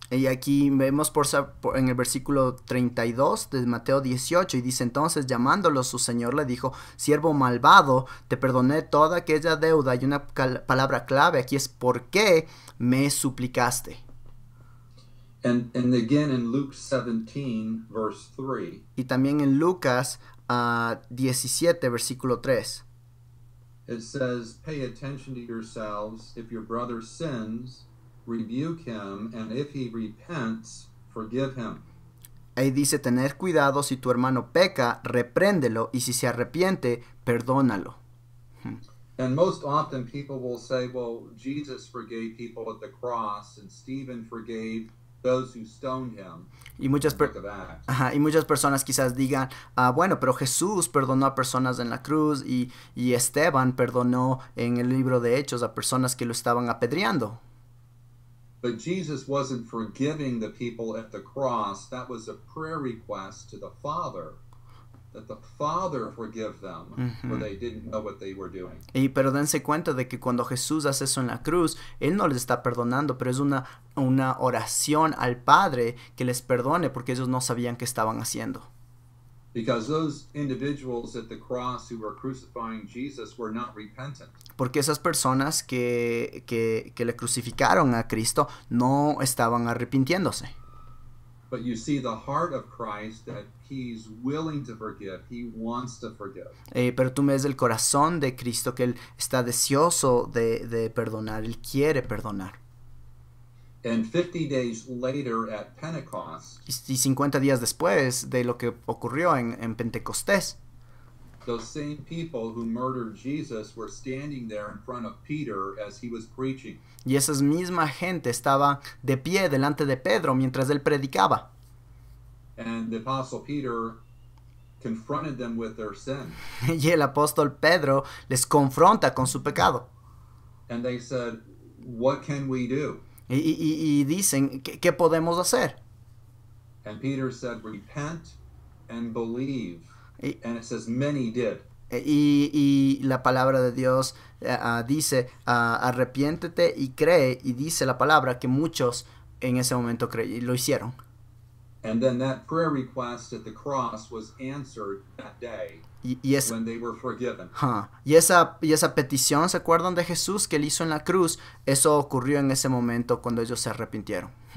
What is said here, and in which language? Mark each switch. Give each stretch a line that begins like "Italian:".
Spanish: Y aquí vemos en el versículo 32 de Mateo 18 y dice entonces llamándolo su señor le dijo, siervo malvado, te perdoné toda aquella deuda y una palabra clave aquí es ¿por qué me suplicaste?
English: And again in Luke 17 verse 3.
Spanish: Y también en Lucas 17 versículo 3.
English: It says, "Pay attention to yourselves. If your brother sins, rebuke him, and if he repents, forgive him."
Spanish: Ahí dice, tener cuidado, si tu hermano peca, repréndelo, y si se arrepiente, perdónalo.
English: And most often people will say, well, Jesus forgave people at the cross, and Stephen forgave those who stoned him.
Spanish: Y muchas personas quizás digan, bueno, pero Jesús perdonó a personas en la cruz y Esteban perdonó en el libro de Hechos a personas que lo estaban apedreando.
English: But Jesus wasn't forgiving the people at the cross. That was a prayer request to the Father, that the Father forgive them, for they didn't know what they were doing.
Spanish: Pero dense cuenta de que cuando Jesús hace eso en la cruz, Él no les está perdonando, pero es una oración al Padre que les perdone porque ellos no sabían qué estaban haciendo.
English: Because those individuals at the cross who were crucifying Jesus were not repentant.
Spanish: Porque esas personas que le crucificaron a Cristo no estaban arrepintiéndose.
English: But you see the heart of Christ that he's willing to forgive. He wants to forgive.
Spanish: Pero tú ves el corazón de Cristo que Él está deseoso de perdonar. Él quiere perdonar.
English: And 50 days later at Pentecost,
Spanish: y 50 días después de lo que ocurrió en Pentecostés,
English: those same people who murdered Jesus were standing there in front of Peter as he was preaching.
Spanish: Y esa misma gente estaba de pie delante de Pedro mientras él predicaba.
English: And the apostle Peter confronted them with their sin.
Spanish: Y el apóstol Pedro les confronta con su pecado.
English: And they said, "What can we do?"
Spanish: Y dicen, ¿qué podemos hacer?
English: And Peter said, "Repent and believe." And it says many did.
Spanish: Y la palabra de Dios dice, arrepiéntete y cree, y dice la palabra que muchos en ese momento lo hicieron.
English: And then that prayer request at the cross was answered that day when they were forgiven.
Spanish: Y esa petición, ¿se acuerdan de Jesús que él hizo en la cruz? Eso ocurrió en ese momento cuando ellos se arrepintieron.